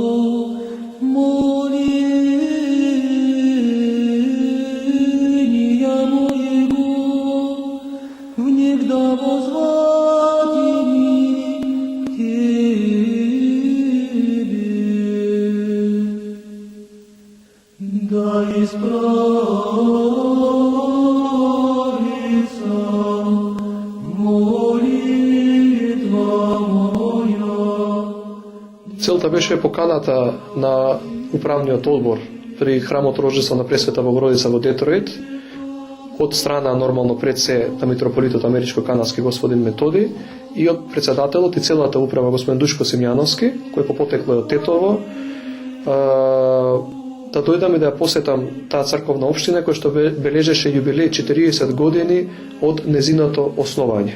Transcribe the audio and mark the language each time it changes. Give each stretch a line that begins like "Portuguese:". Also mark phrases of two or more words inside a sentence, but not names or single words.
Church Slavic: моления моего, внегда возвати к Тебе. Да исправится молитва моя.
Macedonian: Целта беше поканата на управниот одбор при храмот Рождество на Пресвета Богородица во Детройт од страна нормално пред се на митрополитот америчко-канадски господин Методи и од председателот и целата управа господин Душко Симјановски, кој по потекло од Тетово, да дојдам и да ја посетам таа црковна општина која што бележеше јубилеј 40 години од незиното основање.